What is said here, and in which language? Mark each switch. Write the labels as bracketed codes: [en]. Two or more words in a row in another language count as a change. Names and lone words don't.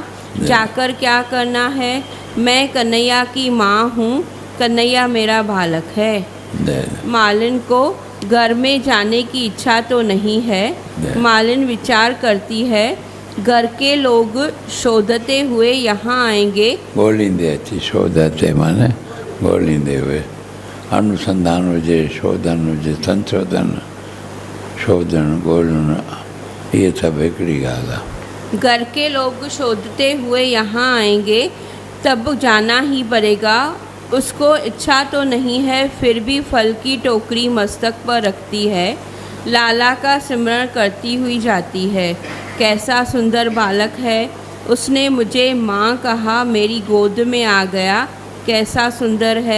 [hi] जाकर क्या करना है, मैं कन्हैया की माँ हूँ, कन्हैया मेरा बालक है। मालिन को घर में जाने की इच्छा तो नहीं है। मालिन विचार करती है, घर के लोग शोधते हुए यहाँ आएंगे। [sd] ॻोल्हींदे अची, शोधते माने ॻोल्हींदे हुए, अनुसंधान हुजे, शोधन हुजे, संशोधन, शोधन ॻोल्हण, ये सब हिकिड़ी ॻाल्हि आहे। [hi] घर के लोग शोधते हुए यहाँ आएंगे, तब जाना ही पड़ेगा। उसको इच्छा तो नहीं है, फिर भी फल की टोकरी मस्तक पर रखती है। लाला का सिमरण करती हुई जाती है। कैसा सुंदर बालक है, उसने मुझे माँ कहा, मेरी गोद में आ गया, कैसा सुंदर है।